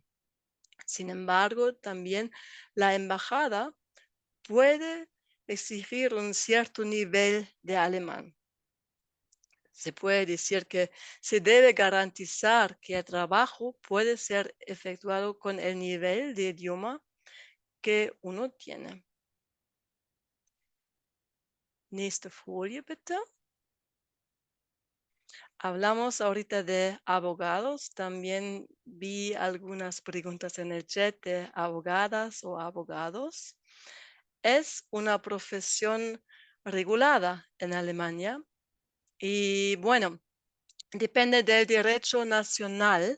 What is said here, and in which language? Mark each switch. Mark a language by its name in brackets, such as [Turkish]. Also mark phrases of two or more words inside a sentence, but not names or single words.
[Spanish] Sin embargo, también la embajada puede exigir un cierto nivel de alemán. Se puede decir que se debe garantizar que el trabajo puede ser efectuado con el nivel de idioma que uno tiene. [German] Nächste Folie, bitte. [Spanish] Hablamos ahorita de abogados. También vi algunas preguntas en el chat de abogadas o abogados. Es una profesión regulada en Alemania y bueno, depende del derecho nacional.